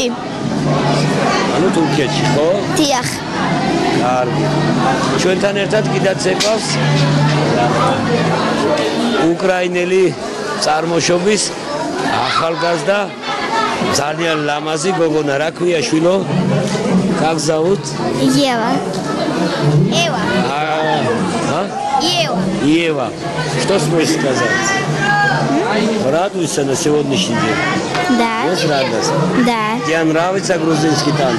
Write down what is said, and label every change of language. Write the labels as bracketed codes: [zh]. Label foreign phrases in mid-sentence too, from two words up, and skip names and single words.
[ka] ანუ თურქეთში, ხო? დიახ. კარგი. ჩვენთან ერთად კიდე ცეკვავს უკრაინელი წარმოშობის ახალგაზრდა ძალიან ლამაზი გოგონა, რა ქვია შვილო? [ru] Как зовут? Ева. Ева. Ева. Ева. Что сможешь сказать? Радуешься на сегодняшний день? Да. Есть радость? Да. Тебе нравится грузинский танц?